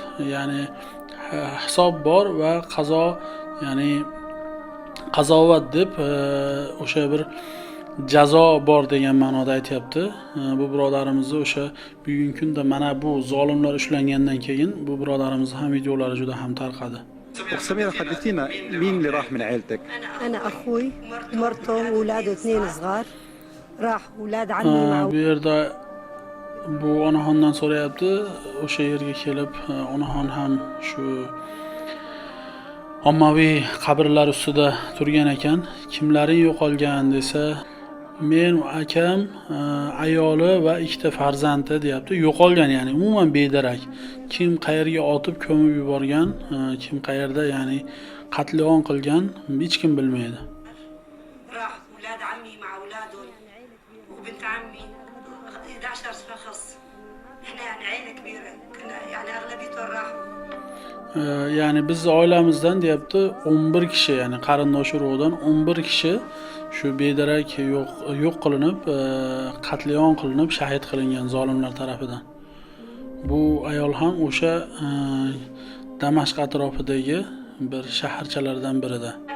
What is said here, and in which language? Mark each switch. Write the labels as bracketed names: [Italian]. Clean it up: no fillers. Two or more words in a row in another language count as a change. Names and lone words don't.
[Uzbek] Ya'ni hisob bor va qazo, ya'ni qazovat deb o'sha bir jazo bor degan ma'noda aytayapti. Bu birodarimizni o'sha bugungi kunda mana bu zolimlar ushlangandan keyin bu birodarimizning ham videolari juda ham tarqadi. [Arabic] سميرة حدثينا مين اللي راح من عيلتك؟ أنا أخوي ومرته وأولاده 2 صغار راح أولاد عمي معه. [Uzbek] Bu yerda bu onaxondan so'rayapti. O'sha yerga kelib onaxon ham shu ommaviy qabrlar ustida turgan ekan. Kimlaring yo'qolgan desa, men, akam, ayoli va ikkita farzandi deyapti. Yo'qolgan, ya'ni umuman bedarak. Kim qayerga otib ko'mib yuborgan, kim qayerda ya'ni qatlion qilgan hech kim bilmaydi. [Arabic] راح أولاد عمي مع أولادهم وبنت عمي 11 شخص. إحنا يعني عيلة كبيرة، كنا يعني أغلبيتهم راحوا. [Uzbek] Ya'ni biz oilamizdan deyapti 11 kishi, ya'ni qarindosh urug'dan 11 kishi shu bedarak yo'q qilinib, qatlion qilinib, shahid qilingan zolimlar tarafidan. Bu ayol ham o'sha Damashq atrofidagi bir shaharchalardan birida.